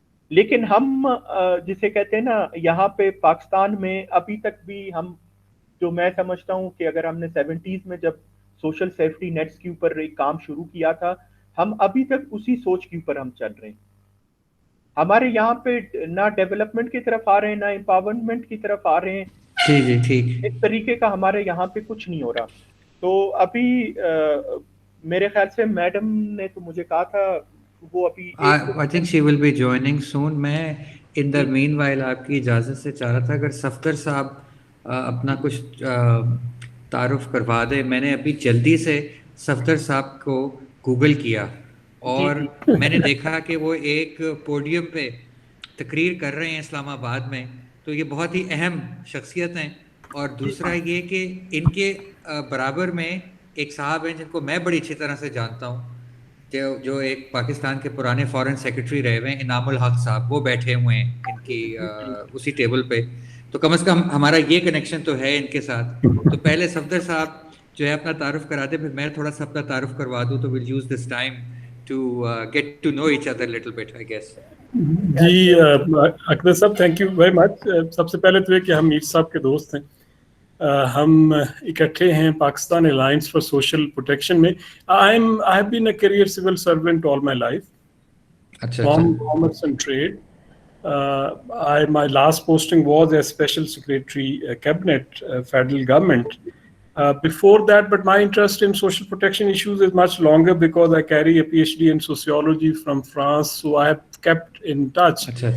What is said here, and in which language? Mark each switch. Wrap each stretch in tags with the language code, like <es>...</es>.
<ur>لیکن ہم جسے کہتے ہیں نا یہاں پہ پاکستان میں ابھی تک بھی ہم, جو میں سمجھتا ہوں کہ اگر ہم نے 70s میں جب سوشل سیفٹی نیٹس کے اوپر ایک کام شروع کیا تھا, ہم ابھی تک اسی سوچ کے اوپر ہم چل رہے ہیں. ہمارے یہاں پہ نہ ڈیولپمنٹ کی طرف آ رہے ہیں, نہ امپاورمنٹ کی طرف آ رہے ہیں. جی ٹھیک. اس طریقے کا ہمارے یہاں پہ کچھ نہیں ہو رہا. تو ابھی میرے خیال سے میڈم نے تو مجھے کہا تھا وہ ابھی</ur> <en>I think she will be joining soon.</en> <ur>میں</ur> <en>in the meanwhile</en> <ur>آپ کی اجازت سے چاہ رہا تھا اگر صفدر صاحب اپنا کچھ تعارف کروا دے. میں نے ابھی جلدی سے صفدر صاحب کو گوگل کیا اور میں نے دیکھا کہ وہ ایک پوڈیم پہ تقریر کر رہے ہیں اسلام آباد میں. تو یہ بہت ہی اہم شخصیت ہیں. اور دوسرا یہ کہ ان کے برابر میں ایک صاحب ہیں جن کو میں بڑی اچھی طرح سے جانتا ہوں, جو ایک پاکستان کے پرانے فارن سیکرٹری رہے ہوئے ہیں, انعام الحق صاحب, وہ بیٹھے ہوئے ہیں ان کی اسی ٹیبل پہ. تو کم از کم ہمارا یہ کنیکشن تو ہے ان کے ساتھ. تو پہلے صفدر صاحب جو ہے اپنا تعارف کرا دیں, پھر میں تھوڑا سا اپنا تعارف کروا دوں. تو</ur> <en>we'll use this time to get to know each other a little bit, I guess.</en> <ur>جی اکبر صاحب</ur> <en>Thank you very much.</en> <ur>سب سے پہلے تو یہ کہ ہم میر صاحب کے دوست ہیں, ہم اکٹھے ہیں Pakistan alliance for social protection میں.</ur> <en>I have been a career civil servant all my life. From commerce and trade. My last posting was as special secretary cabinet federal government. Before that, but my interest in social protection issues is much longer because I carry a PhD in sociology from France, so I have kept in touch.</en>